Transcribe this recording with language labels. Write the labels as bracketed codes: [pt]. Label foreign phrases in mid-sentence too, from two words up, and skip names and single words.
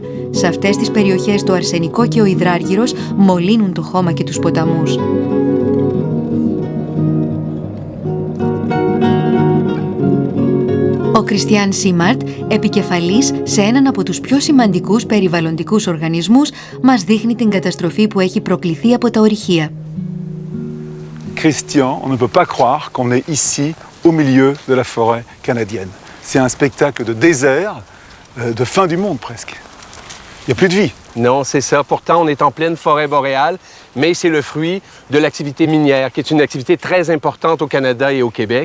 [el] Σε αυτές τις περιοχές το αρσενικό και ο υδράργυρος μολύνουν το χώμα και τους ποταμούς. Ο Κριστιάν Σίμαρτ, επικεφαλής σε έναν από τους πιο σημαντικούς περιβαλλοντικούς οργανισμούς, μας δείχνει την καταστροφή που έχει προκληθεί από τα ορυχεία. [fr] Christian, on ne peut pas croire qu'on est ici, au milieu de la forêt canadienne. C'est un spectacle de désert, de fin du monde presque. Il n'y a plus de vie. Non, c'est ça. Pourtant, on est en pleine forêt boréale, mais c'est le fruit de l'activité minière, qui est une activité très importante au Canada et au Québec.